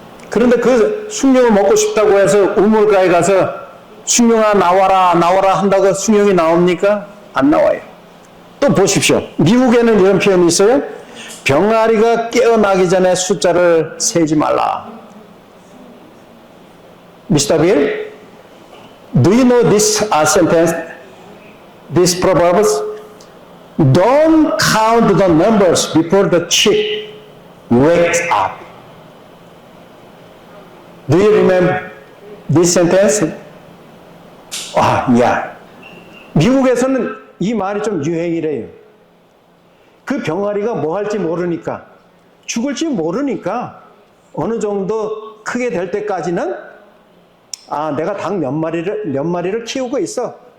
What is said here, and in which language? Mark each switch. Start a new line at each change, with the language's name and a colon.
Korean: 그런데 그 숭늉을 먹고 싶다고 해서 우물가에 가서 숭늉아 나와라 한다고 숭늉이 나옵니까? 안 나와요. 또 보십시오. 미국에는 이런 표현이 있어요. 병아리가 깨어나기 전에 숫자를 세지 말라.
English: Mr. Bill, do you know this sentence, this proverbs? Don't count the numbers before the chick wakes up. Do you remember this sentence? yeah.
Korean: 미국에서는 이 말이 좀 유행이래요. 그 병아리가 뭐 할지 모르니까, 죽을지 모르니까 어느 정도 크게 될 때까지는 내가 닭 몇 마리를 키우고 있어.